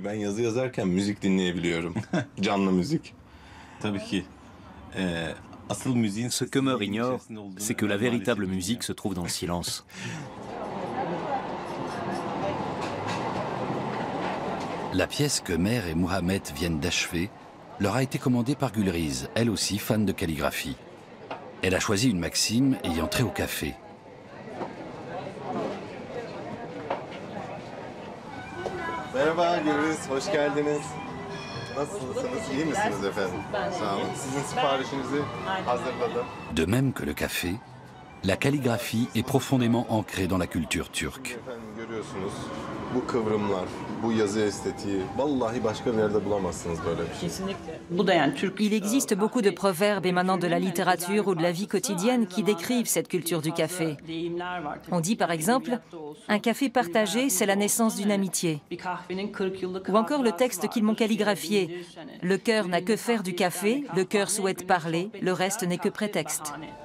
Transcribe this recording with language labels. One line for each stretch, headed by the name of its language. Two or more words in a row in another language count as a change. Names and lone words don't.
French: Ce qu'Ömer ignore, c'est que la véritable musique se trouve dans le silence. La pièce que Ömer et Mohamed viennent d'achever leur a été commandée par Gülriz, elle aussi fan de calligraphie. Elle a choisi une maxime ayant trait au café.
Turkish: Merhaba Gülriz, hoş geldiniz. Nasılsınız, iyi misiniz efendim? Sağ olun. Sizin siparişinizi hazırladım.
French: De même que le café, la calligraphie est profondément ancrée dans la culture turque.
Turkish: Efendim görüyorsunuz, bu kıvrımlar, bu yazı estetiği, vallahi başka bir yerde bulamazsınız böyle bir şey.
French: Il existe beaucoup de proverbes émanant de la littérature ou de la vie quotidienne qui décrivent cette culture du café. On dit par exemple « Un café partagé, c'est la naissance d'une amitié ». Ou encore le texte qu'ils m'ont calligraphié « Le cœur n'a que faire du café, le cœur souhaite parler, le reste n'est que prétexte ».